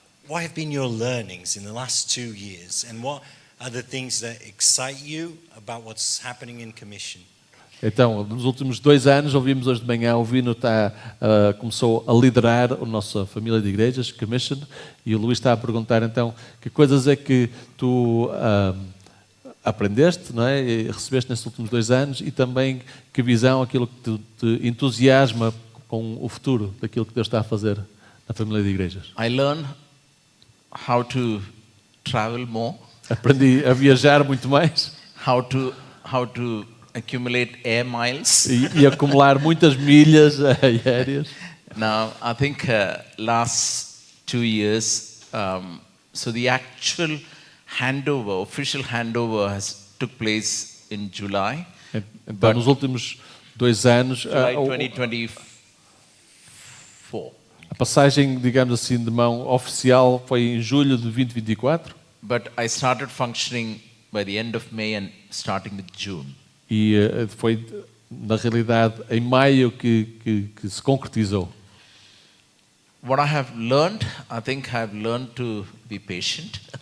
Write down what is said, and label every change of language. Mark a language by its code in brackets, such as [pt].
[en] what have been your learnings in the last 2 years, and what are the things that excite you about what's happening in Commission? [pt] Então, nos últimos 2 anos, ouvimos hoje de manhã, o Vino começou a liderar a nossa família de igrejas, Commission, e o Luís está a perguntar, então, que coisas é que tu aprendeste, não é? E recebeste nestes últimos 2 anos, e também que visão, aquilo que te entusiasma com o futuro daquilo que Deus está a fazer na família de igrejas. [en] I learned how to travel more, [pt] Aprendi a viajar muito mais [en] how to accumulate air miles. [pt] e acumular muitas milhas aéreas. [en] Now, I think last 2 years, so the actual official handover took place in July. [pt] Então, nos últimos 2 anos, [en] July 2024. [pt] a passagem, digamos assim, de mão oficial foi em julho de 2024. [en] But I started functioning by the end of May and starting with June. [pt] E foi, na realidade, em maio que se concretizou. [en] What I have learned, I think I have learned to be patient.